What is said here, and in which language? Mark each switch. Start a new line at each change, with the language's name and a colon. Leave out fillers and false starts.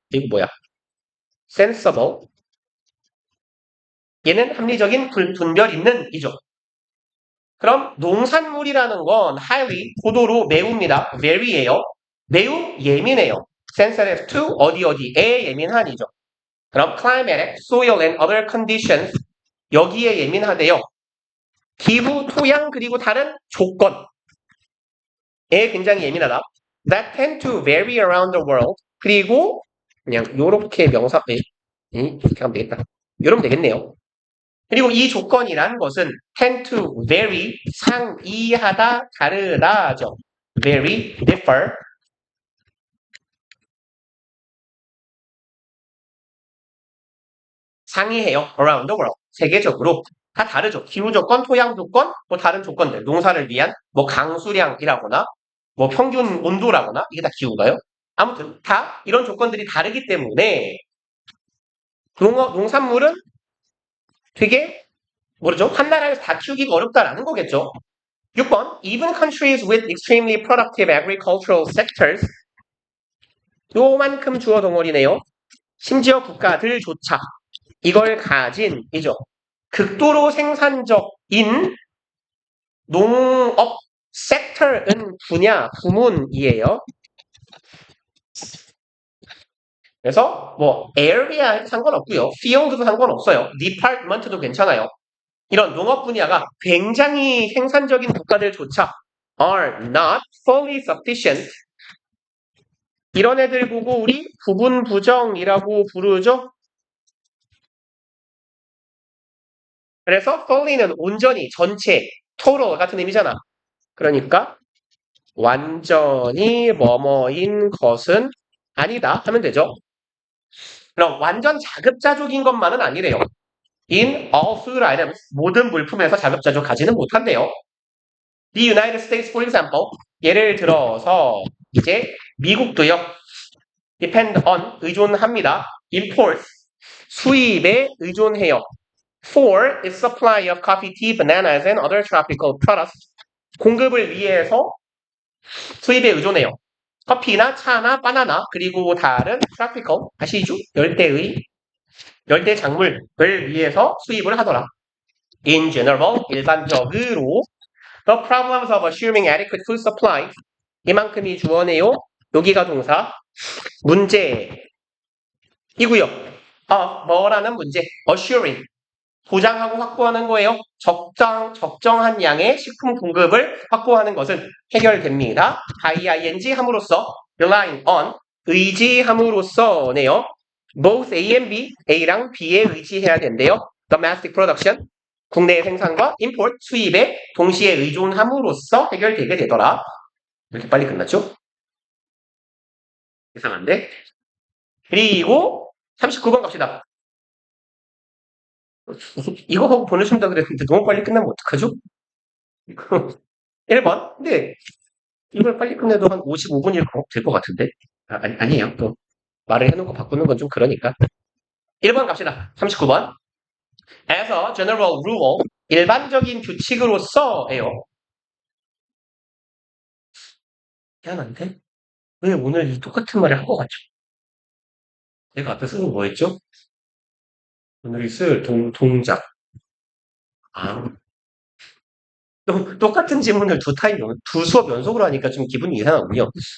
Korean: 이거 뭐야? sensible. 얘는 합리적인 분별 있는 이죠. 그럼 농산물이라는 건 highly, 고도로 매우입니다. very예요. 매우 예민해요. sensitive to 어디에 예민한이죠. 그럼 climatic, soil and other conditions 여기에 예민하대요. 기후, 토양 그리고 다른 조건에 굉장히 예민하다.
English: That tend to vary around the world.
Korean: 그리고 그냥 요렇게 명사 이렇게 하면 되겠다. 이러면 되겠네요. 그리고 이 조건이라는 것은 tend to vary, 상이하다, 다르다죠.
English: vary, differ.
Korean: 상이해요. around the world. 세계적으로. 다 다르죠. 기후 조건, 토양 조건, 뭐 다른 조건들, 농사를 위한 뭐 강수량이라거나 뭐 평균 온도라거나 이게 다 기후가요. 아무튼 다 이런 조건들이 다르기 때문에 농산물은 되게 모르죠. 한 나라에서 다 키우기가 어렵다라는 거겠죠.
English: 6번 Even countries with extremely productive agricultural sectors
Korean: 요만큼 주어 덩어리네요. 심지어 국가들조차 이걸 가진 이죠. 극도로 생산적인 농업 섹터는 분야, 부문이에요. 그래서 뭐 area에 상관없고요. field도 상관없어요. department도 괜찮아요. 이런 농업 분야가 굉장히 생산적인 국가들조차
English: are not fully sufficient.
Korean: 이런 애들 보고 우리 부분 부정이라고 부르죠. 그래서 fully는 온전히, 전체, total 같은 의미잖아. 그러니까 완전히 뭐뭐인 것은 아니다 하면 되죠. 그럼 완전 자급자족인 것만은 아니래요.
English: In all food items,
Korean: 모든 물품에서 자급자족하지는 못한대요.
English: The United States, for example,
Korean: 예를 들어서 이제 미국도요.
English: depend on,
Korean: 의존합니다. import, 수입에 의존해요.
English: for its supply of coffee, tea, bananas, and other tropical products,
Korean: 공급을 위해서 수입에 의존해요. 커피나 차나 바나나 그리고 다른 tropical, 아시죠? 열대 작물을 위해서 수입을 하더라.
English: In general,
Korean: 일반적으로
English: the problems of assuming adequate food supply
Korean: 이만큼이 주어네요. 여기가 동사 문제이고요. 뭐라는 문제? assuring 보장하고 확보하는 거예요. 적정한 양의 식품 공급을 확보하는 것은 해결됩니다. ing 함으로써 relying on 의지함으로써네요. both A and B, A랑 B에 의지해야 된대요. domestic production 국내 생산과 import 수입에 동시에 의존함으로써 해결되게 되더라. 이렇게 빨리 끝났죠? 이상한데? 그리고 39번 갑시다. 이거 하고 보내준다 그랬는데 너무 빨리 끝나면 어떡하죠? 1번. 근데 이걸 빨리 끝내도 한 55분일 될 것 같은데? 아니에요. 또 말을 해놓고 바꾸는 건 좀 그러니까. 1번 갑시다. 39번.
English: As a general rule,
Korean: 일반적인 규칙으로서예요. 미안한데? 왜 오늘 이 똑같은 말을 하고 갔죠? 내가 앞에 쓰는 거 뭐였죠? 오늘 쓸 동작. 똑같은 지문을 두 수업 연속으로 하니까 좀 기분이 이상하군요.